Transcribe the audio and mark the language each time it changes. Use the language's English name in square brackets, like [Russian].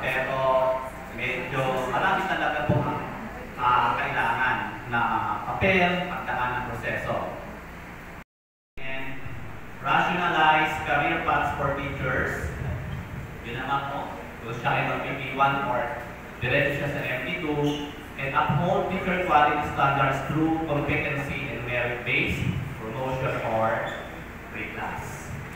[Filipino] Pero medyo marami talaga po ang kailangan na papel, pagdaan ng proseso. [English] And rationalize career paths for teachers. [Filipino] Yun naman po. Kung siya ay mag-PP1 or diretso siya sa MP2. [English] And uphold teacher quality standards through competency and merit-based promotion or reclass.